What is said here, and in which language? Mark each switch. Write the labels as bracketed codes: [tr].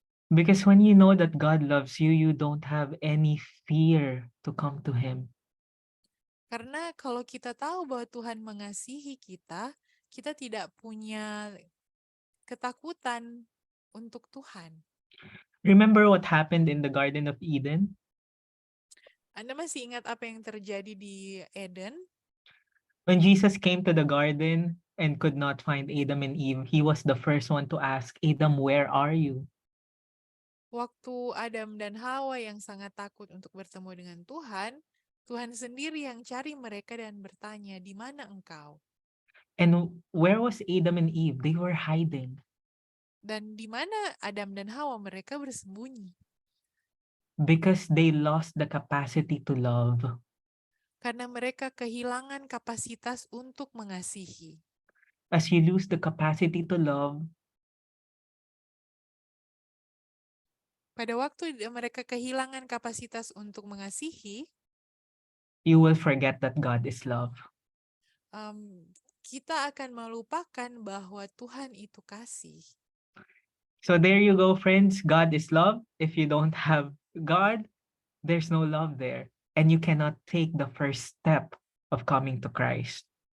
[en] Because when you know that God loves you, you don't have any fear to come to Him. [id] Karena kalau kita tahu bahwa Tuhan mengasihi kita, kita tidak punya ketakutan untuk Tuhan. [en] Remember what happened in the Garden of Eden? [id] Anda masih ingat apa yang terjadi di Eden? [en] When Jesus came to the garden and could not find Adam and Eve, He was the first one to ask, Adam, where are you? [id] Waktu Adam dan Hawa yang sangat takut untuk bertemu dengan Tuhan, Tuhan sendiri yang cari mereka dan bertanya, di mana engkau? [en] And where was Adam and Eve? They were hiding. [id] Dan di mana Adam dan Hawa? Mereka bersembunyi. [en] Because they lost the capacity to love. [id] Karena mereka kehilangan kapasitas untuk mengasihi. [en] As you lose the capacity to love, [id] pada waktu mereka kehilangan kapasitas untuk mengasihi, [en] you will forget that God is love. [id] Kita akan melupakan bahwa Tuhan itu kasih. [en] So there you go, friends. God is love. If you don't have God, there's no love there. and you cannot take the first step of coming to Christ.